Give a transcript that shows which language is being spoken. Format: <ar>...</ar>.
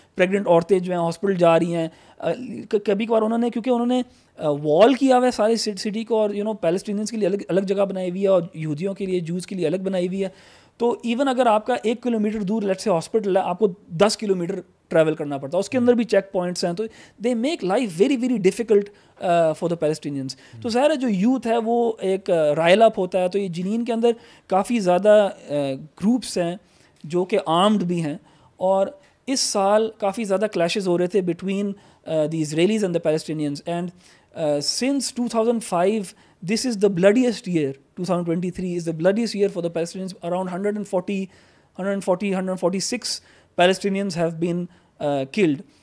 <ur>Pregnant عورتیں جو ہیں ہاسپٹل جا رہی ہیں. کبھی کبھار انہوں نے کیونکہ انہوں نے وال کیا ہوا ہے ساری سٹی کو, اور پیلسٹینینز کے لیے الگ جگہ بنائی ہوئی ہے اور یہودیوں کے لیے جوز کے لیے الگ بنائی ہوئی ہے. تو ایون اگر آپ کا 1 کلومیٹر دور لیٹ سے ہاسپٹل ہے, آپ کو 10 کلومیٹر ٹریول کرنا پڑتا ہے, اس کے اندر بھی چیک پوائنٹس ہیں.</ur> <en>تو they make life very very difficult for the Palestinians.</en> <ur>تو ظاہر ہے جو یوتھ ہے وہ ایک رائل اپ ہوتا ہے. تو یہ جنین کے اندر کافی زیادہ گروپس ہیں جو کہ آرمڈ بھی ہیں, اور اس سال کافی زیادہ کلیشز ہو رہے تھے</ur> <en>Between the Israelis and the Palestinians. And since 2005 this is the bloodiest year. 2023 is the bloodiest year for the Palestinians. Around 146 Palestinians have been killed.</en>